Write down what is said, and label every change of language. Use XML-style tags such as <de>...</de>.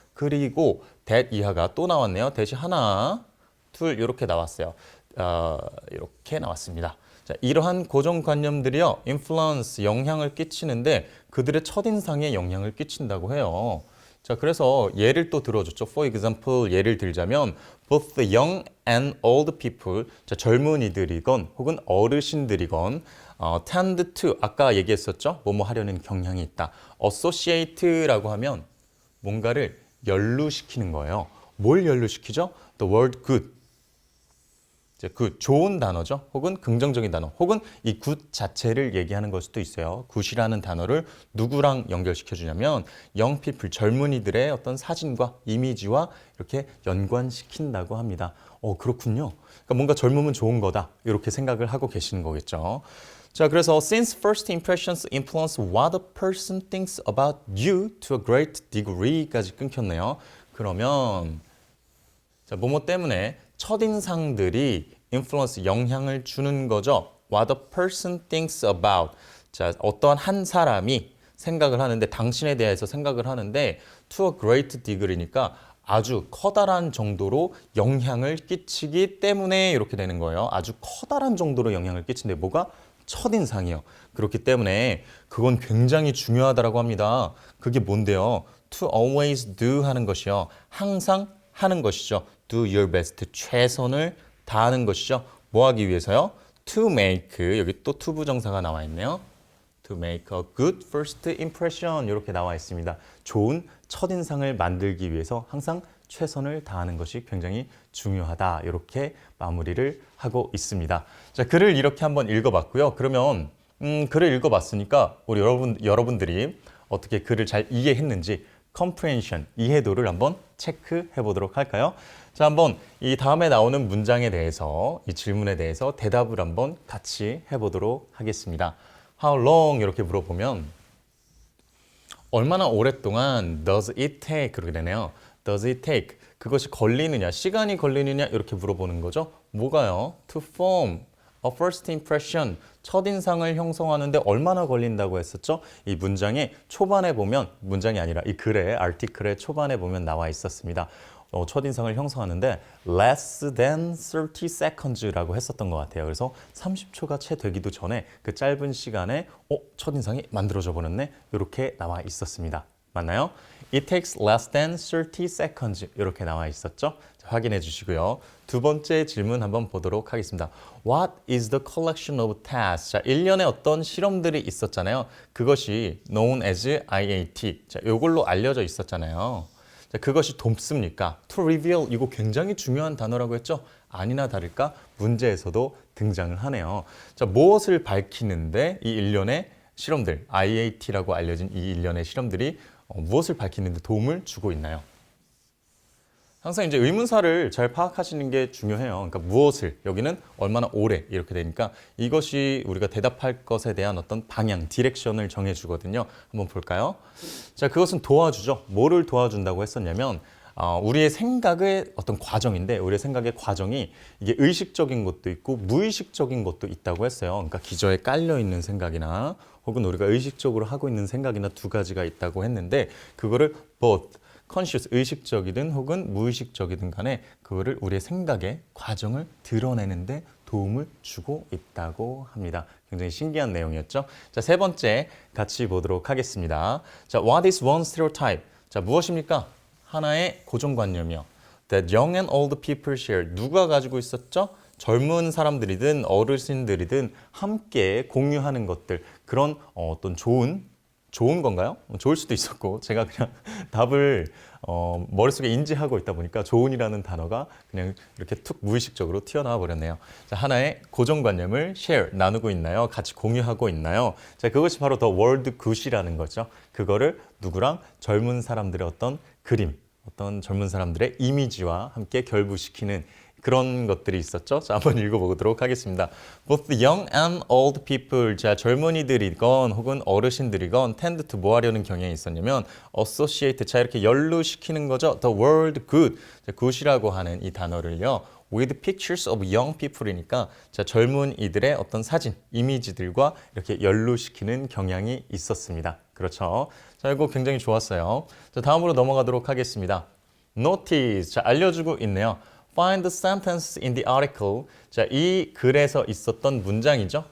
<ko>그리고 that 이하가 또 나왔네요. that이 하나, 둘 이렇게 나왔어요. 이렇게 나왔습니다. 자, 이러한 고정관념들이요. influence, 영향을 끼치는데 그들의 첫인상에 영향을 끼친다고 해요. 자, 그래서 예를 또 들어줬죠.</ko> <en>For example,</en> <ko>예를 들자면</ko> <en>both the young and old people,</en> <ko>자, 젊은이들이건 혹은 어르신들이건</ko> <en>tend to,</en> <ko>아까 얘기했었죠. 뭐뭐 하려는 경향이 있다. associate라고 하면 뭔가를 연루시키는 거예요. 뭘 연루시키죠?</ko> <en>The word good.</en> <ko>그 좋은 단어죠. 혹은 긍정적인 단어. 혹은 이 good 자체를 얘기하는 걸 수도 있어요. good이라는 단어를 누구랑 연결시켜 주냐면</ko> <en>young people,</en> <ko>젊은이들의 어떤 사진과 이미지와 이렇게 연관시킨다고 합니다. 그렇군요. 그러니까 뭔가 젊으면 좋은 거다. 이렇게 생각을 하고 계시는 거겠죠. 자, 그래서</ko> <en>since first impressions influence what a person thinks about you to a great degree까지</en> <ko>끊겼네요. 그러면 자, 뭐뭐 때문에 첫인상들이 influence, 영향을 주는 거죠.</ko> <en>What a person thinks about.</en> <ko>자, 어떤 한 사람이 생각을 하는데 당신에 대해서 생각을 하는데</ko> <en>to a great degree</en> <ko>니까 아주 커다란 정도로 영향을 끼치기 때문에 이렇게 되는 거예요. 아주 커다란 정도로 영향을 끼친데 뭐가? 첫인상이요. 그렇기 때문에 그건 굉장히 중요하다라고 합니다. 그게 뭔데요?</ko> <en>To always do</en> <ko>하는 것이요. 항상 하는 것이죠.</ko> <en>Do your best.</en> <ko>최선을 다하는 것이죠. 뭐 하기 위해서요?</ko> <en>To make.</en> <ko>여기 또 to 부정사가 나와 있네요.</ko> <en>To make a good first impression</en> <ko>이렇게 나와 있습니다. 좋은 첫인상을 만들기 위해서 항상 최선을 다하는 것이 굉장히 중요하다. 이렇게 마무리를 하고 있습니다. 자, 글을 이렇게 한번 읽어봤고요. 그러면 글을 읽어봤으니까 우리 여러분들이 어떻게 글을 잘 이해했는지 comprehension, 이해도를 한번 체크해 보도록 할까요? 자, 한번 이 다음에 나오는 문장에 대해서, 이 질문에 대해서 대답을 한번 같이 해보도록 하겠습니다.</ko> <en>How long?</en> <ko>이렇게 물어보면 얼마나 오랫동안</ko> <en>does it take?</en> <ko>그렇게 되네요.</ko> <en>Does it take?</en> <ko>그것이 걸리느냐, 시간이 걸리느냐 이렇게 물어보는 거죠. 뭐가요?</ko> <en>To form a first impression.</en> <ko>첫인상을 형성하는데 얼마나 걸린다고 했었죠? 이 문장의 초반에 보면, 문장이 아니라 이 글의 아티클의 초반에 보면 나와 있었습니다. 첫인상을 형성하는데</ko> <en>less than 30 seconds</en> <ko>라고 했었던 것 같아요. 그래서 30초가 채 되기도 전에 그 짧은 시간에 첫인상이 만들어져 버렸네. 이렇게 나와 있었습니다. 맞나요?</ko> <en>It takes less than 30 seconds</en> <ko>이렇게 나와 있었죠. 자, 확인해 주시고요. 두 번째 질문 한번 보도록 하겠습니다.</ko> <en>What is the collection of tasks?</en> <ko>자, 일련의 어떤 실험들이 있었잖아요. 그것이</ko> <en>known as IAT.</en> <ko>자, 이걸로 알려져 있었잖아요. 자, 그것이 돕습니까? To reveal, 이거 굉장히 중요한 단어라고 했죠? 아니나 다를까 문제에서도 등장을 하네요. 자, 무엇을 밝히는데 이 일련의 실험들, IAT라고 알려진 이 일련의 실험들이 무엇을 밝히는데 도움을 주고 있나요? 항상 이제 의문사를 잘 파악하시는 게 중요해요. 그러니까 무엇을, 여기는 얼마나 오래 이렇게 되니까 이것이 우리가 대답할 것에 대한 어떤 방향, 디렉션을 정해주거든요. 한번 볼까요? 자, 그것은 도와주죠. 뭐를 도와준다고 했었냐면 우리의 생각의 어떤 과정인데 우리의 생각의 과정이 이게 의식적인 것도 있고 무의식적인 것도 있다고 했어요. 그러니까 기저에 깔려 있는 생각이나 혹은 우리가 의식적으로 하고 있는 생각이나 두 가지가 있다고 했는데 그거를</ko> <en>both conscious,</en> <ko>의식적이든 혹은 무의식적이든 간에 그거를 우리의 생각의 과정을 드러내는데 도움을 주고 있다고 합니다. 굉장히 신기한 내용이었죠. 자, 세 번째 같이 보도록 하겠습니다.</ko> <en>자, what is one stereotype?</en> <ko>자, 무엇입니까? 하나의 고정관념이요.</ko> <en>That young and old people share.</en> <ko>누가 가지고 있었죠? 젊은 사람들이든 어르신들이든 함께 공유하는 것들. 그런 어떤 좋은 건가요? 좋을 수도 있었고 제가 그냥 답을 머릿속에 인지하고 있다 보니까 좋은이라는 단어가 그냥 이렇게 툭 무의식적으로 튀어나와 버렸네요. 자, 하나의 고정관념을 share, 나누고 있나요? 같이 공유하고 있나요? 자, 그것이 바로</ko> <en>the world good</en> <ko>이라는 거죠. 그거를 누구랑? 젊은 사람들의 어떤 그림, 어떤 젊은 사람들의 이미지와 함께 결부시키는 그런 것들이 있었죠. 자, 한번 읽어보도록 하겠습니다.</ko> <en>Both young and old people,</en> <ko>자, 젊은이들이건 혹은 어르신들이건</ko> <en>tend to</en> <ko>뭐 하려는 경향이 있었냐면 associate, 자, 이렇게 연루시키는 거죠.</ko> <en>The word good,</en> <ko>자, good이라고 하는 이 단어를요.</ko> <en>with pictures of young people</en> <ko>이니까 자, 젊은이들의 어떤 사진, 이미지들과 이렇게 연루시키는 경향이 있었습니다. 그렇죠. 자, 이거 굉장히 좋았어요. 자, 다음으로 넘어가도록 하겠습니다. Notice, 자, 알려주고 있네요.</ko> <en>Find the sentence in the article.</en> <ko>자, 이 글에서 있었던 문장이죠.</ko>